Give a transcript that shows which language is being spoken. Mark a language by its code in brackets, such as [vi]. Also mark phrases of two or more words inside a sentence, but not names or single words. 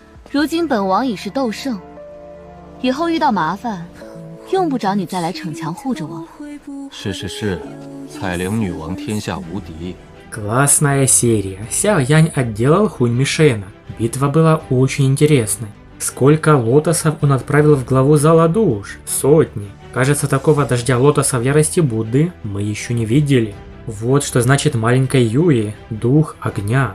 [zh] 如今本王已是斗圣，以后遇到麻烦，用不着你再来逞强护着我了。是，彩灵女王天下无敌。 [ru] Классная серия. Сяо Янь отделал Хунь Мишена. Битва была очень интересной. Сколько лотосов он отправил в главу зала душ? Сотни. Кажется, такого дождя лотосов ярости Будды мы еще не видели. Вот что значит маленькая Юи, дух огня.